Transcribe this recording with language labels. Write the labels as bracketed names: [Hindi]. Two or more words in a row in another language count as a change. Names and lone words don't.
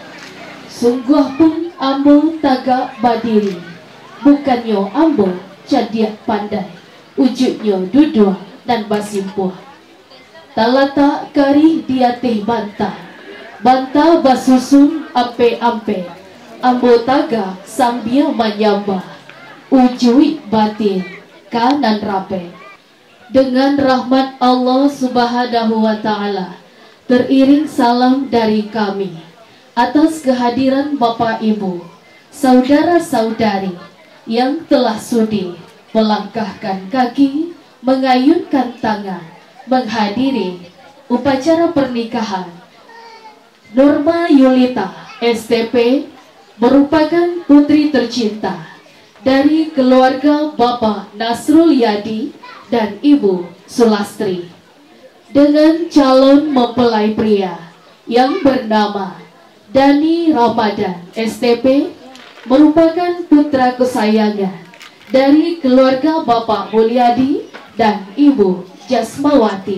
[Minangkabau] Sungguh pun ambo tagak badiri, bukannya ambo cadiak pandai, wujudnya duduk dan basimpuh. Talata kari dia teh bantah, bantah basusun ampe-ampe, ambo taga sambil menyambah. ujui batin kanan rape. [Indonesian] Dengan rahmat Allah Subhanahu wa Ta'ala, teriring salam dari kami atas kehadiran Bapak Ibu, saudara-saudari yang telah sudi melangkahkan kaki, mengayunkan tangan, menghadiri upacara pernikahan Norma Yulita STP, merupakan putri tercinta dari keluarga Bapak Nasrul Yadi dan Ibu Sulastri, dengan calon mempelai pria yang bernama Dani Ramadan STP, merupakan putra kesayangan dari keluarga Bapak Mulyadi dan Ibu Jasmawati.